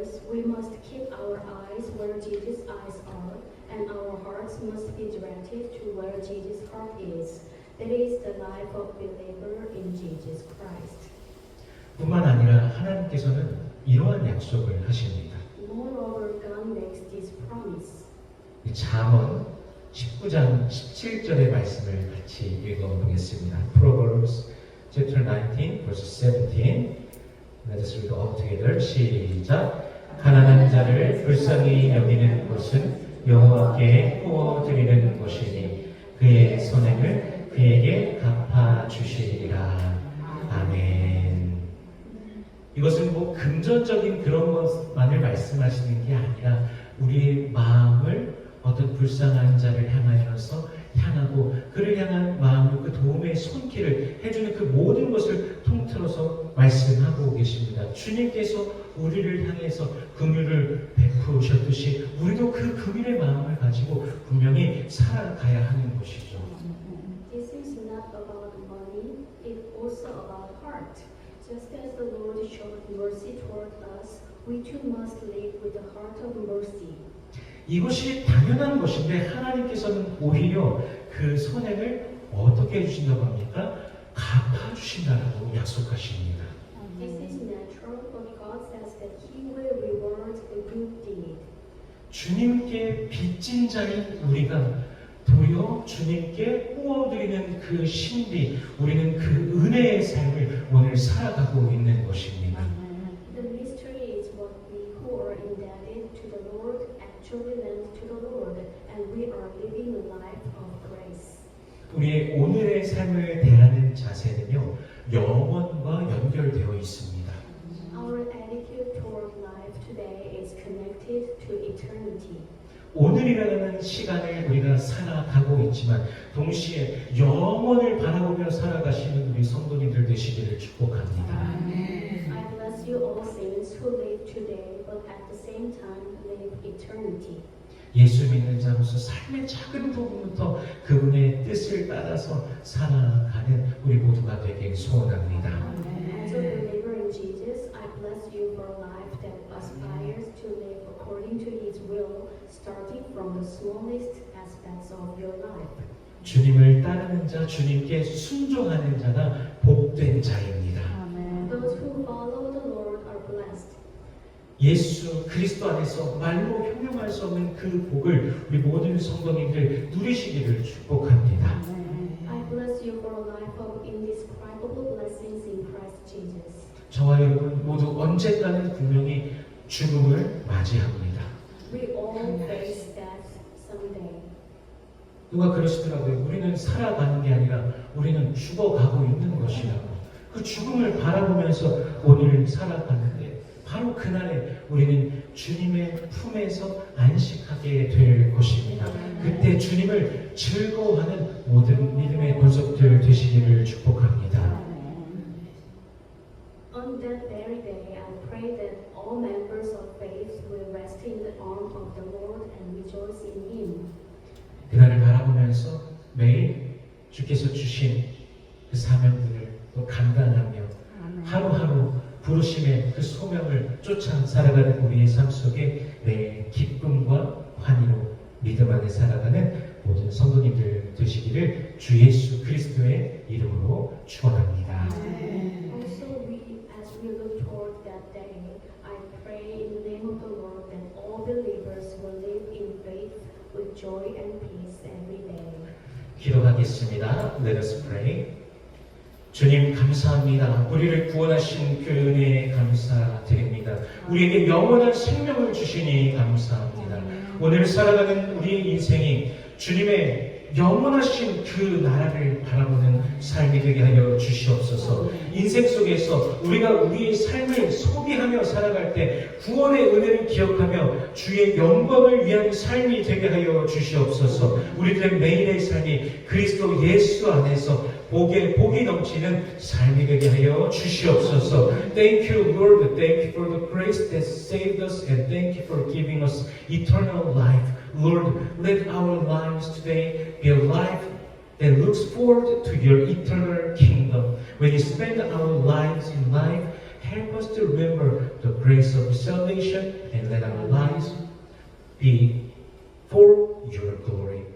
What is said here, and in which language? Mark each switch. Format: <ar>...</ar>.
<en>we must keep our eyes where Jesus' eyes are, and our hearts must be directed to where Jesus' heart is. That is the life of believer in Jesus Christ.</en> <ko>뿐만 아니라 하나님께서는 이러한 약속을 하십니다.</ko> <en>Moreover, God makes this promise.</en> <ko>잠언 19장 17절의 말씀을 같이 읽어보겠습니다.</ko> <en>Proverbs chapter 19, verse 17. Let us read all together.</en> <ko>시작. 가난한 자를 불쌍히 여기는 것은 여호와께 구워드리는 것이니 그의 선행을 그에게 갚아주시리라. 아멘. 이것은 뭐 금전적인 그런 것만을 말씀하시는 게 아니라 우리의 마음을 어떤 불쌍한 자를 향하고 그를 향한 마음으로 그 도움의 손길을 해주는 그 모든 것을 통틀어서 말씀하고 계십니다. 주님께서 우리를 향해서 긍휼을 베푸셨듯이 우리도 그 긍휼의 마음을 가지고 분명히 살아가야 하는 것이죠.</ko> <en>This is not about money, it's also about heart. Just as the Lord showed mercy toward us, we too must live with the heart of mercy.</en> <ko>이것이 당연한 것인데 하나님께서는 오히려 그 선행을 어떻게 해주신다고 합니까? 갚아주신다고 약속하십니다.</ko> <en>This is natural, but God says that He will reward the good deed.</en> <ko>주님께 빚진 자인 우리가 도리어 주님께 구워드리는 그 신비, 우리는 그 은혜의 삶을 오늘 살아가고 있는 것입니다.</ko> <en>The mystery is what we who are indebted to the Lord actually lend to the Lord, and we are living a life of grace.</en> <ko>우리의 오늘의 삶을 대하는 자세는요, 영원과 연결되어 있습니다.</ko> <en>Our attitude toward life today is connected to eternity.</en> <ko>오늘이라는 시간을 우리가 살아가고 있지만 동시에 영원을 바라보며 살아가시는 우리 성도님들 되시기를 축복합니다.</ko> <en>I bless you all saints who live today, but at the same time live eternity.</en> <ko>예수 믿는 자로서 삶의 작은 부분부터 그분의 뜻을 따라서 살아가는 우리 모두가 되길 소원합니다.</ko> <en>As a believer in Jesus, I bless you for a life that aspires to live according to His will, starting from the smallest aspects of your life.</en> <ko>주님을 따르는 자, 주님께 순종하는 자가 복된 자입니다.</ko> <en>Those who follow the Lord are blessed.</en> <ko>예수 그리스도 안에서 말로 형용할 수 없는 그 복을 우리 모든 성도님들 누리시기를 축복합니다.</ko> <en>I bless you for a life of indescribable blessings in Christ Jesus.</en> <ko>저와 여러분 모두 언젠가는 분명히 죽음을 맞이합니다.</ko> <en>We all face death someday.</en> <ko>누가 그러시더라고요. 우리는 살아가는 게 아니라 우리는 죽어가고 있는 것이라고. 그 죽음을 바라보면서 오늘 살아가는데 바로 그날에 우리는 주님의 품에서 안식하게 될 것입니다. 그때 주님을 즐거워하는 모든 믿음의 권속들 되시기를 축복합니다.</ko> <en>On that very day, I pray that all members of faith will rest in the arm of the Lord and rejoice in Him.</en> <ko>그날을 바라보면서 매일 주께서 주신 그 사명들을 또 감당하며 하루하루 부르심의 그 소명을 쫓아 살아가는 우리의 삶 속에 매일 기쁨과 환희로 믿음 안에 살아가는 모든 성도님들 되시기를 주 예수 그리스도의 이름으로 축원합니다.</ko> <en>Also, as we look toward that day, I pray in the name of the Lord that all believers will live in faith with joy and peace every day.</en> <ko>기도하겠습니다.</ko> <en>Let us pray.</en> <ko>주님 감사합니다. 우리를 구원하신 그 은혜에 감사드립니다. 우리에게 영원한 생명을 주시니 감사합니다. 오늘 살아가는 우리의 인생이 주님의 영원하신 그 나라를 바라보는 삶이 되게 하여 주시옵소서. 인생 속에서 우리가 우리의 삶을 소비하며 살아갈 때 구원의 은혜를 기억하며 주의 영광을 위한 삶이 되게 하여 주시옵소서. 우리들의 매일의 삶이 그리스도 예수 안에서 복이 넘치는 삶이 되게 하여 주시옵소서.</ko> <en>Thank you, Lord. Thank you for the grace that saved us, and thank you for giving us eternal life. Lord, let our lives today be a life that looks forward to your eternal kingdom. When you spend our lives in life, help us to remember the grace of salvation and let our lives be for your glory.</en>